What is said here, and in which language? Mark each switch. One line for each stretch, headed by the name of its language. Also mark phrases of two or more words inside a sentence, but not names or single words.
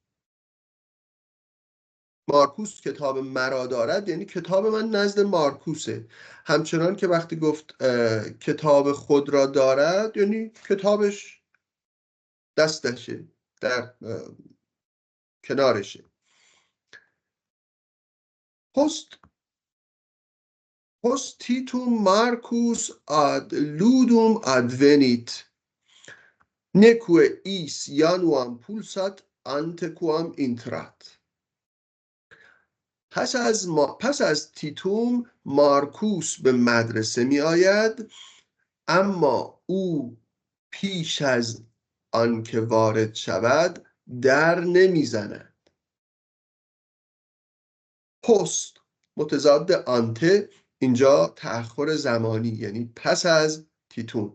Persian: مارکوس کتاب مرا دارد یعنی کتاب من نزد مارکوسه. همچنان که وقتی گفت کتاب خود را دارد یعنی کتابش دستشه، در کنارشه.
Latin: Post Titum Marcus ad ludum advenit, neque is januam pulsat antequam intrat.
Persian: پس از تیتوم مارکوس به مدرسه می آید، اما او پیش از آنکه وارد شود در نمیزند. پست متضاد آنته، اینجا تأخر زمانی یعنی پس از تیتوم.